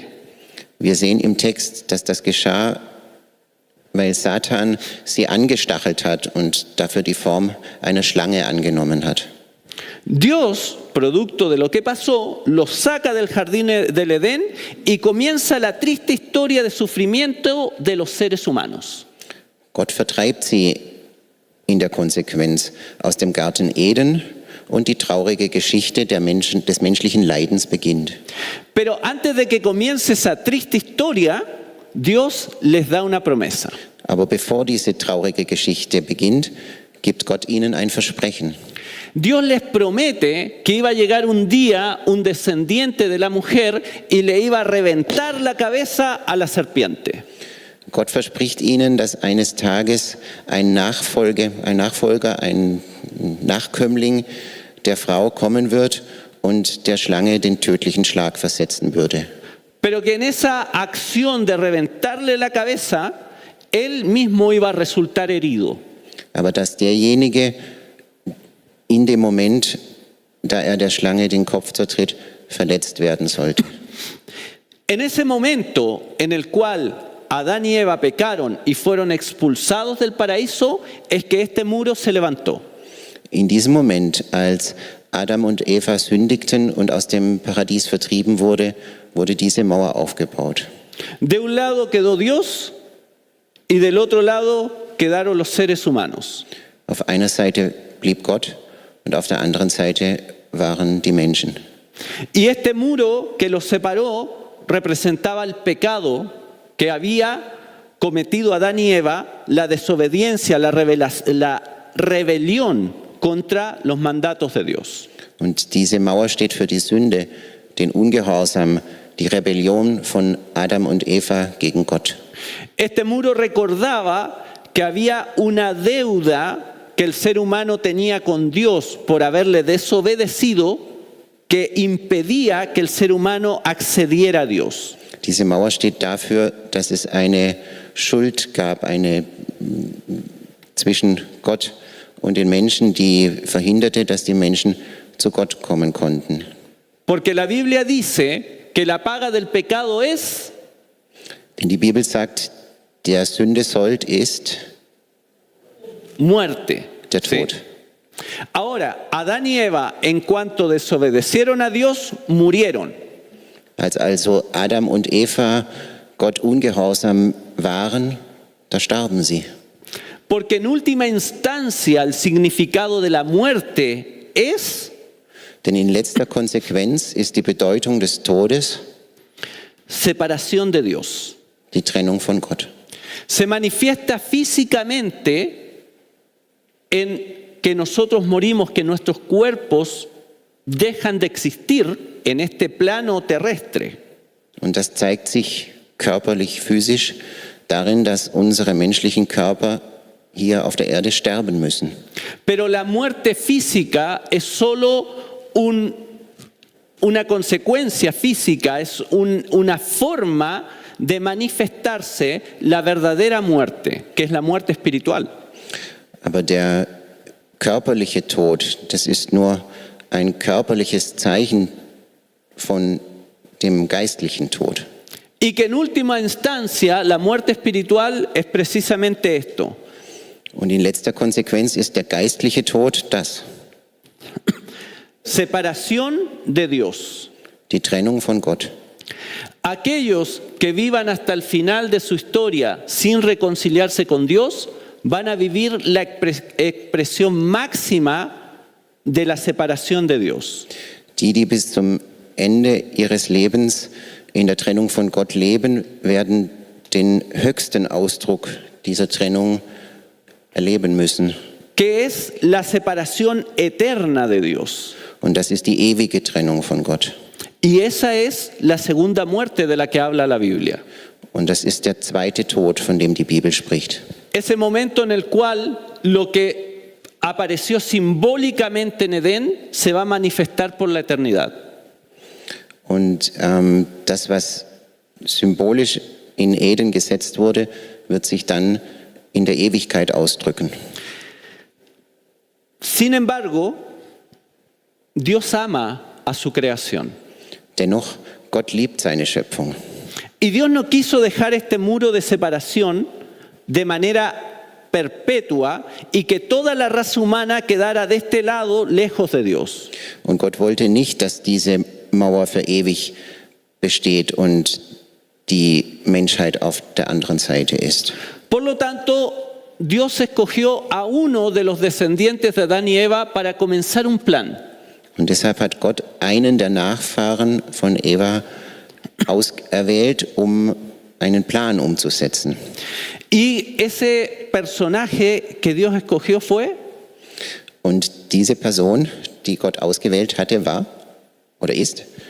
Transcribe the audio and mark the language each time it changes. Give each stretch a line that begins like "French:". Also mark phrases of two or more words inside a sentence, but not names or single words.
German: Wir sehen im Text, dass das geschah, weil Satan sie angestachelt hat und dafür die Form einer Schlange angenommen hat.
Spanish: Dios, producto de lo que pasó, los saca del jardín del Edén y comienza la triste historia de sufrimiento de los seres humanos.
German: Gott vertreibt sie in der Konsequenz aus dem Garten Eden und die traurige Geschichte des menschlichen Leidens beginnt.
Spanish: Pero antes de que comience esa triste historia, Dios les da una promesa.
German: Aber bevor diese traurige Geschichte beginnt, gibt Gott ihnen ein Versprechen.
Spanish: Dios les promete que iba a llegar un día un descendiente de la mujer y le iba a reventar la cabeza a la serpiente.
German: Gott verspricht ihnen, dass eines Tages ein Nachfolger, ein Nachkömmling der Frau kommen wird und der Schlange den tödlichen Schlag versetzen würde.
Spanish: Pero que en esa acción de reventarle la cabeza, él mismo iba a resultar herido.
German: Aber dass derjenige in dem Moment, da er der Schlange den Kopf zertritt, verletzt werden sollte.
Spanish: En ese momento en el cual Adán y Eva pecaron y fueron expulsados del paraíso, es que este muro se levantó.
German: In diesem Moment, als Adam und Eva sündigten und aus dem Paradies vertrieben wurde diese Mauer aufgebaut.
Spanish: De un lado quedó Dios y del otro lado quedaron los seres humanos.
German: Auf einer Seite blieb Gott und auf der anderen Seite waren die Menschen.
Spanish: Y este muro que los separó representaba el pecado que había cometido Adán y Va la desobediencia, la rebelión contra los mandatos de Dios.
German: Und diese Mauer steht für die Sünde, den Ungehorsam, die Rebellion von Adam und Eva gegen Gott.
Spanish: Este muro recordaba que había una deuda que el ser humano tenía con Dios por haberle desobedecido, que impedía que el ser humano accediera a Dios.
German: Diese Mauer steht dafür, dass es eine Schuld gab, zwischen Gott und den Menschen, die verhinderte, dass die Menschen zu Gott kommen konnten.
Spanish: Porque la Biblia dice que la paga del pecado es
German: Denn die Bibel sagt, der Sünde Sold ist
Spanish: muerte.
German: der Tod.
Spanish: Sí. Ahora, Adán y Eva, en cuanto desobedecieron a Dios, murieron.
German: Als also Adam und Eva Gott ungehorsam waren, da starben sie.
Spanish: Porque en última instancia el significado de la muerte es
German: Denn in letzter Konsequenz ist die Bedeutung des Todes
Spanish: separación de Dios.
German: die Trennung von Gott.
Spanish: Se manifiesta físicamente en que nosotros morimos, que nuestros cuerpos dejan de existir en este plano terrestre.
German: Und das zeigt sich körperlich, physisch darin, dass unsere menschlichen Körper hier auf der Erde sterben müssen.
Spanish: Pero la muerte física es solo una consecuencia física, es una forma de manifestarse la verdadera muerte, que es la muerte espiritual.
German: Aber der körperliche Tod, das ist nur ein körperliches Zeichen von dem geistlichen Tod.
Spanish: Y que en última instancia la muerte espiritual es precisamente esto.
German: Und in letzter Konsequenz ist der geistliche Tod das,
Spanish: Separación de Dios.
German: die Trennung von Gott.
Spanish: Aquellos que vivan hasta el final de su historia sin reconciliarse con Dios van a vivir la expresión máxima de la separación de Dios.
German: Die bis zum Ende ihres Lebens in der Trennung von Gott leben, werden den höchsten Ausdruck dieser Trennung erleben müssen.
Spanish: Que es la separación eterna de Dios.
German: Und das ist die ewige Trennung von Gott.
Spanish: Y esa es la segunda muerte de la que habla la Biblia.
German: Und das ist der zweite Tod, von dem die Bibel spricht.
Spanish: Ese momento en el cual lo que apareció simbólicamente en Edén se va a manifestar por la eternidad.
German: Und das, was symbolisch in Eden gesetzt wurde, wird sich dann in der Ewigkeit ausdrücken.
Spanish: Sin embargo, Dios ama a su creación.
German: Dennoch, Gott liebt seine Schöpfung.
Spanish: Y Dios no quiso dejar este muro de separación de manera perpetua y que toda la raza humana quedara de este lado lejos de Dios.
German: Und Gott wollte nicht, dass diese Mauer für ewig besteht und die Menschheit auf der anderen Seite ist.
Spanish: Por lo tanto, Dios escogió a uno de los descendientes de Adán y Eva para comenzar un plan.
German: Und deshalb hat Gott einen der Nachfahren von Eva auserwählt, um einen Plan umzusetzen.
Spanish: Y ese personaje que Dios escogió fue
German: Und diese Person, die Gott ausgewählt hatte, war oder ist